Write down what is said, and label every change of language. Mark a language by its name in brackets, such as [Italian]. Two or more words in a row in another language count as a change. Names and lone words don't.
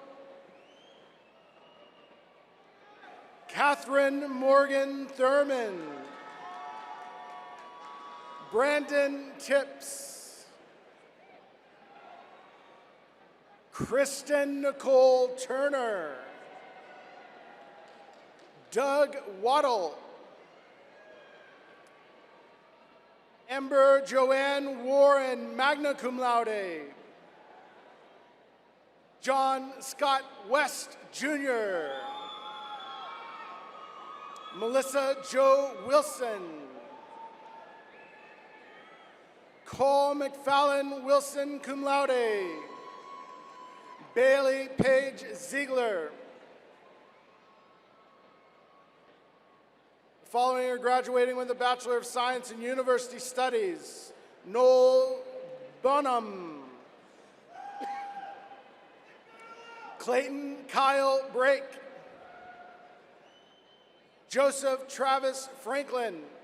[English] Catherine Morgan Thurman, Brandon Tips, Kristen Nicole Turner, Doug Waddle, Amber Joanne Warren, [Latin] magna cum laude, [English] John Scott West, Jr., Melissa Jo Wilson, Cole McFallon Wilson, [Latin] cum laude, [English] Bailey Page Ziegler. The following are graduating with a Bachelor of Science in University Studies, Noel Bonham, Clayton Kyle Brake, Joseph Travis Franklin,